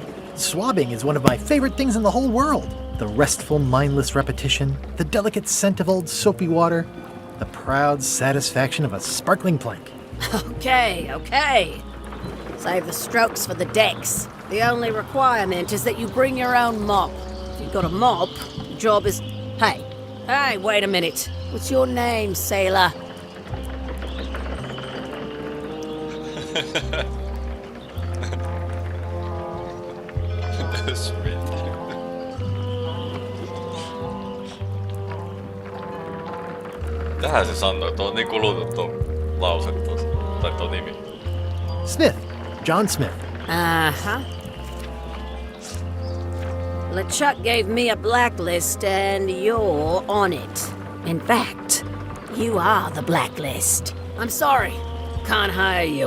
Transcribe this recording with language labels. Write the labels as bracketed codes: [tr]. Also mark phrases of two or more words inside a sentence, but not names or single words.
[en] Swabbing is one of my favorite things in the whole world. The restful, mindless repetition, the delicate scent of old soapy water, the proud satisfaction of a sparkling plank. Okay. Save the strokes for the decks. The only requirement is that you bring your own mop. If you've got a mop, the job is... Hey, wait a minute. What's your name, sailor? [fi] Tähän se sanoo, tuo on niin kulutettu lause tuossa, tai tuo nimi. [en] Smith. John Smith. Uh-huh. LeChuck gave me a blacklist and you're on it. In fact, you are the blacklist. I'm sorry, can't hire you.